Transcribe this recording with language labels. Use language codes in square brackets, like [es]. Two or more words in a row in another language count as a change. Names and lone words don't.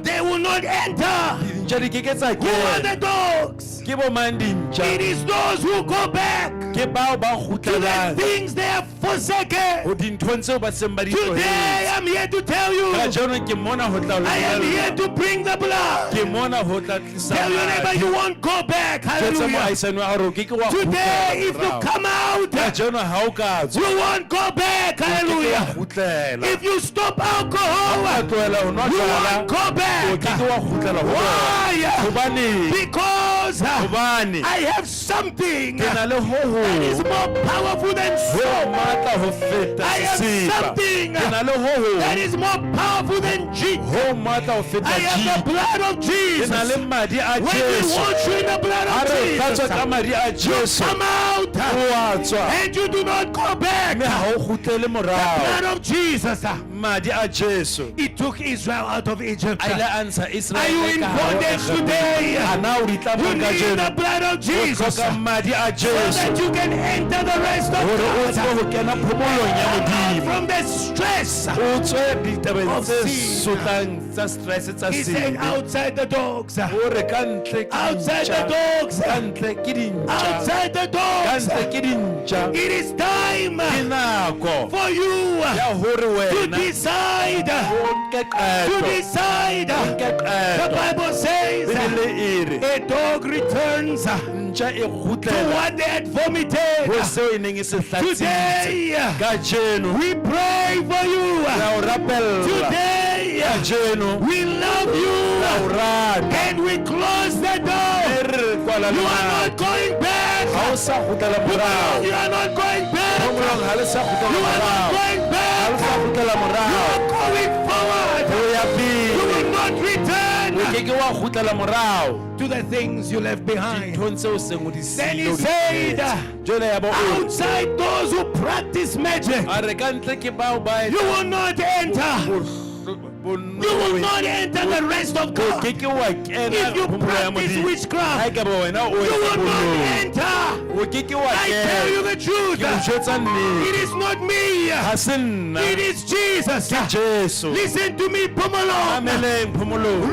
[en] they will not enter. [st] dintja di ke ke tsa [en] Who are the [st] kena [en] dogs? [st] ke bo mang dintja [en] It is those who go back [st] ke bao ba [en] to the [st] kgutlelang [en] things they have forsaken. [st] ho dinthong tseo ba seng ba di [en] Today [st] tlohetse [en] I'm here to tell you, [st] ka jone ke mona ho tla o [en] I am here [st] lebella. [en] to bring the blood. [st] ke mona ho tla tlisa [en] Tell your neighbor [st] madi. [en] you won't go back. [st] Jwetsa [en] Hallelujah. [st] moahisani wa hao hore o ke ke wa [en] Today, if you [st] kgutlela [en] come out, [st] ka jone ha o ka tswa [en] you won't go back. [st] o ke ke wa [en] Hallelujah. [st] kgutlela [en] If you stop [st] ha o [en] alcohol, [st] tlohela ho nwa [en] you [st] jwala [en] won't go [st] o ke ke [en] back. [st] wa kgutlela ho bona [en] Why? [st] hobaneng [en] Because [st] hobane [en] I have something [st] ke na [en] that [st] le ho [en] is [st] hong [en] more powerful than [st] ho [en] soap. [st] matla ho feta [en] I have [st] sesepa [en] something [st] ke na le ho [en] that [st] hong [en] is more powerful than Jesus. [st] ho matla ho feta [en] I have the jipa blood of [st] ke na le [en] Jesus. [st] madi a [en] When we [st] Jesu [en] wash you in the blood [st] ha [en] of [st] re hlatswa [en] Jesus, [st] ka madi a Jesu [en] come out [st] o a tswa [en] and you do not go back. [st] mme ha o kgutlele morao [en] Blood of Jesus. [st] madi a Jesu [en] It took Israel out of Egypt. [st] a ile a ntsha [en] Are you [st] Israele [en] in [st] ka hare ho [en] bondage [st] Egipte. [en] today? [st] a na o di [en] You [st] tlamang ka [en] need [st] jeno [en] the blood of [st] o [en] Jesus so [st] hloka madi a Jesu [en] that you can enter the rest of [st] hore o tswe [en] God. [st] ho kena phomolong ya [en] Come out [st] modimo [en] from the stress. [st] o tswe ditabeng [en] Of [st] tse [en] sin. [st] sotlang tsa stress tsa [en] He said, [st] sedi [en] outside the dogs. [st] o re ka ntle ke [en] Outside the [st] dintja [en] dogs. [st] ka ntle ke dintja [en] Outside the [st] ka [en] dogs. [st] ntle ke dintja [en] It is time [st] ke nako [en] for you [st] ya hore [en] to [st] wena [en] decide. [st] o nke [en] To [st] qeto [en] decide. [st] o nke [en] The [st] qeto [en] Bible says [st] bibele e re [en] a dog returns to [st] ntja e kgutlela [en] what they had vomited. [st] ho seo e neng e se hlatsitse [en] Today, [st] ka jeno [en] we pray for you. [st] ya o rapella [en] Today, [st] ka jeno [en] we love [st] ya o [en] you. [st] rata [en] And we close the [st] e [en] door. [st] re kwala [en] You are [st] lemao [en] not going back. [st] ha o sa kgutlela morao [en] You are not going [st] phomolong [en] back. [st] ha le sa kgutlela [en] You are not [st] morao [en] going [st] ha le sa [en] back. [st] kgutlela [en] You [st] morao [en] are going forward. [st] ho ya [en] You [st] pele [en] will not [st] o [en] return [st] ke ke wa kgutlela morao [en] to the things you left behind. [st] dinthong tseo seng o di [en] Then he [st] siile, o di [en] said, [st] tletse. jwale ya bo o [en] outside those who practice magic, [st] a re ka ntle ke bao ba [en] you will not enter. You will not enter the rest of God. If you practice witchcraft, you will not enter. I tell you the truth. It is not me. It is Jesus. Listen to me, Pumalo.